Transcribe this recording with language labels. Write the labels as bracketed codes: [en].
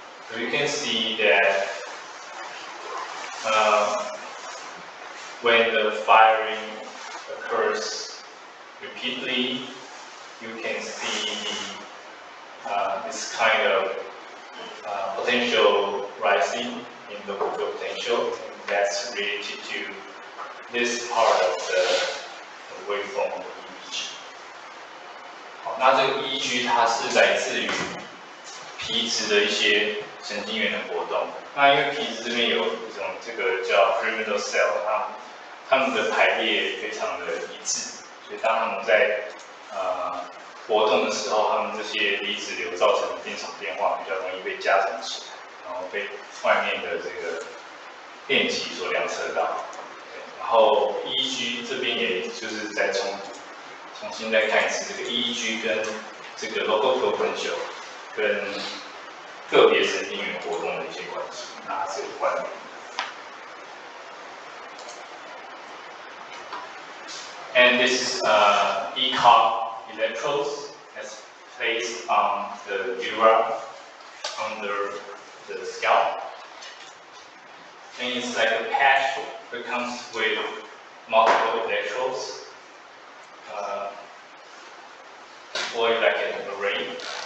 [en] So you can see that when the firing occurs repeatedly, you can see this kind of potential rising in local field potential. And that's related to this part of the waveform of EEG. [zh] 好，那这个 EEG 它是来自于皮质的一些神经元的活动。那因为皮质这边有一种这个叫 pyramidal cell， 它们的排列非常的一致，所以当它们在活动的时候，它们这些离子流造成的电场变化比较容易被加成起来，然后被外面的这个电极所量测到。然后 EEG 这边也就是再重新再看一次，这个 EEG 跟这个 local potential 跟个别神经元活动的一些关系，那是有关联的。 [en] And this is ECOG electrodes that's placed on the dura under the scalp. And it's like a patch that comes with multiple electrodes, deployed like an array.